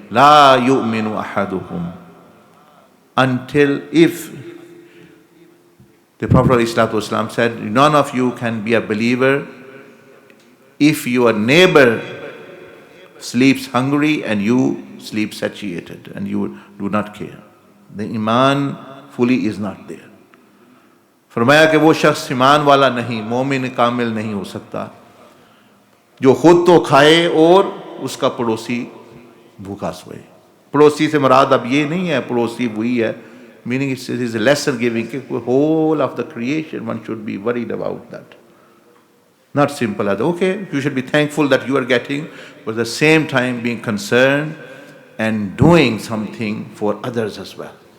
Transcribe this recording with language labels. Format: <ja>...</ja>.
<ar>La yu'minu ahadukum.</ar> <en>Until if the Prophet ﷺ said, none of you can be a believer if your neighbor sleeps hungry and you sleep satiated and you do not care. The iman fully is not there.</en> <hi>फरमाया कि वो शख्स ईमान वाला नहीं, मोमिन कामिल नहीं हो सकता जो खुद तो खाए और उसका पड़ोसी भूखा सोए. पड़ोसी से मुराद अब ये नहीं है पड़ोसी वही है,</hi> <en>meaning it is a lesson giving, whole of the creation one should be worried about that. Not simple as, okay, you should be thankful that you are getting, but at the same time being concerned and doing something for others as well.</en>